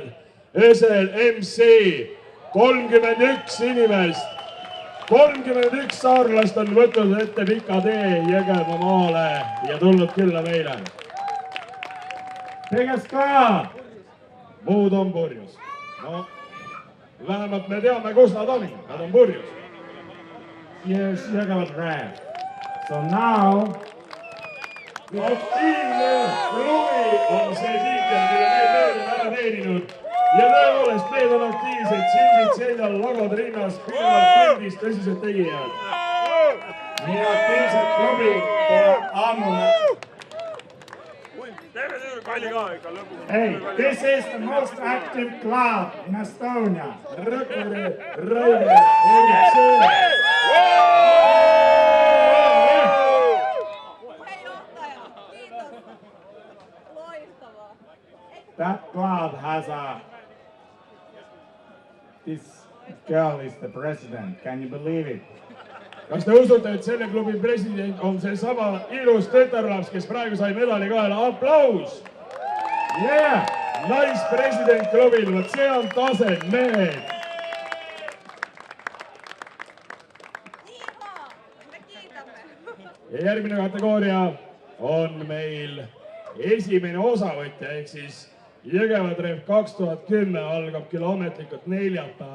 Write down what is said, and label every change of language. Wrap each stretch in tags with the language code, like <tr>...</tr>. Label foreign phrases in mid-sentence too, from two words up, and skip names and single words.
<et>Ösel MC, 31 inimest, 31 saarlast on võtnud ette pika tee Jõgeva maale ja tulnud külla meile. Kõigest ka! Muud on purjus. No, vähemalt me teame, kus nad on purjus.</et> <en>Here's Jõgeva Treff. So now...</en> <et>Aktiivne klubi on see tiitel, mille need on ära teeninud. Ja tõepoolest, need on aktiivsed, sildid seljal, lagod rinnas, pidevalt kõndis tõsised tegijad. Nii aktiivsed klubi pole ammu.</et> <en>Hey, this is the most active club in Estonia.</en> <et>Rõkkure, Raide, Eritsee.</et> <en>That club has this girl is the president. Can you believe it?</en> <et>Kas te usute, et selle klubi president on see sama ilus tütarlaps, kes praegu sai medali kaela? Aplaus!</et> <en>Yeah!</en> <et>Naispresident klubil, vot see on tase, mehed! Ja järgmine kategooria on meil esimene osavõtja, ehk siis Jõgeva Treff 2010 algab küll ametlikult neljapäev.</et>